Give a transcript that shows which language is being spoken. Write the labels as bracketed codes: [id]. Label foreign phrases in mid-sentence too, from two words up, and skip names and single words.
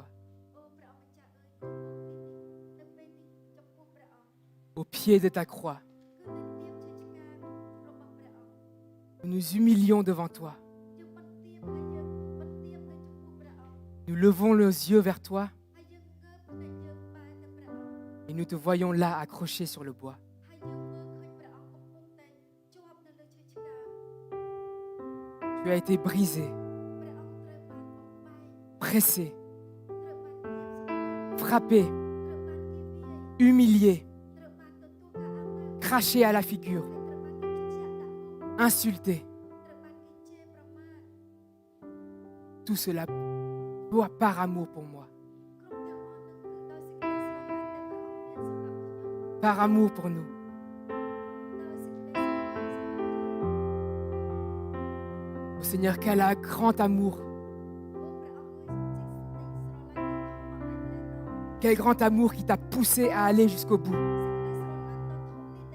[km] អូព្រះអង្គម្ចាស់អើយខ្ញុំមកទីនេះនៅពេលនេះចំពោះព្រះអង្គ [fr] au pied de ta croix. [km] គឺនៅទៀបឈើឆ្កាងរបស់ព្រះអង្គ [fr] Nous nous humilions devant toi. [km] យើងបន្ទាបហើយយើងបន្ទាបនៅចំពោះព្រះអង្គ [fr] Nous levons nos yeux vers toi [km] ហើយយើងងើបភ្នែកយើងបែរទៅព្រះអង្គ [fr] et nous te voyons là accroché sur le bois. [km] ហើយយើងមើលឃើញព្រះអង្គកំពុងតែជាប់នៅលើឈើឆ្កាង [fr] Tu as été brisé, [km] ព្រះអង្គត្រូវបានបំបែក [fr] pressé, [km] ត្រូវបានគៀបសង្កត់ [fr] frappé, [km] ត្រូវបានគេវាយ [fr] humilié, [km] ត្រូវបានទទួលការអាម៉ាស់ [fr] craché à la figure, [km] ត្រូវបានគេខ្ជាក់ដាក់មុខ [fr] insulté. [km] ត្រូវបានគេជេរប្រមាថ [fr] Tout cela doit par amour pour moi, [km] គ្រប់ទាំងអស់នោះគឺដោយសេចក្តីស្រឡាញ់ដែលព្រះអង្គមានសម្រាប់ខ្ញុំ [fr] par amour pour nous. [km] ដោយសេចក្តីស្រឡាញ់សម្រាប់ខ្ញុំ [fr] Oh Seigneur, quel un grand amour, [km] អូព្រះអង្គអើយសេចក្តីស្រឡាញ់ដ៏ធំអម្រេចណែនាំ [fr] quel grand amour qui t'a poussé à aller jusqu'au bout. [km] សេចក្តីស្រឡាញ់ដ៏ធំ